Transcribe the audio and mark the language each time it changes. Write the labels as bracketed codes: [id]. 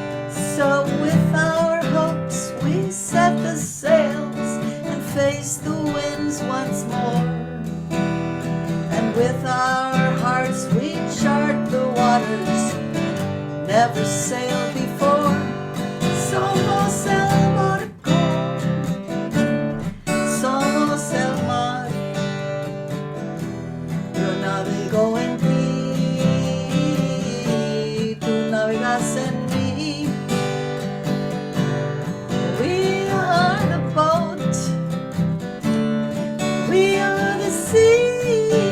[en] So with our hopes we set the sails and face the winds once more, and with our hearts we chart the waters never sailed before. [es] Somos el barco, somos el mar. Yo navego en ti, tú navegas en mí. [en] We are the boat, we are the sea.